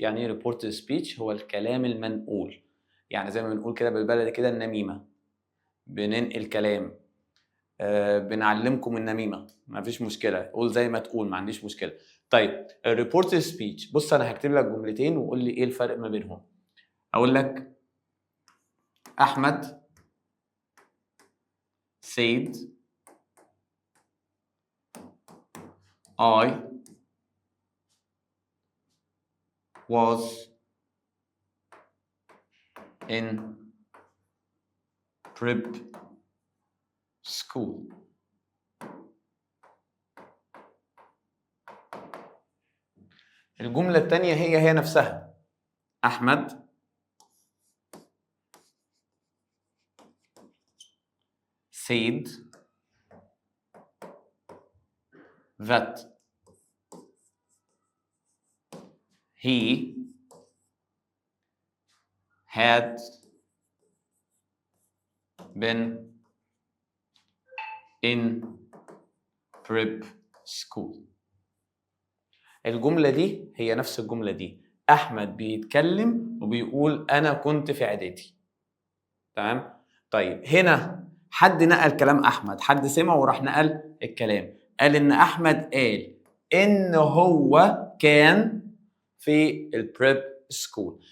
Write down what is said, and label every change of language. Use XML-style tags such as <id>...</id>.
<ar>يعني ايه reported speech؟ هو الكلام المنقول. يعني زي ما بنقول كده بالبلدي كده النميمه، بننقل كلام. بنعلمكم النميمه، ما فيش مشكله، قول زي ما تقول، ما عنديش مشكله. طيب الريبورتد سبيتش، بص انا هكتب لك جملتين وقول لي ايه الفرق ما بينهم. اقول لك</ar> <en>احمد said I was in prep school.</en> <ar>الجملة الثانية هي نفسها.</ar> <en>أحمد said that he had been in prep school.</en> <ar>الجملة دي هي نفس الجملة دي. أحمد بيتكلم وبيقول أنا كنت في إعدادي. تمام؟ طيب هنا حد نقل كلام أحمد، حد سمع وراح نقل الكلام، قال إن أحمد قال إن هو كان في البريب سكول.</ar>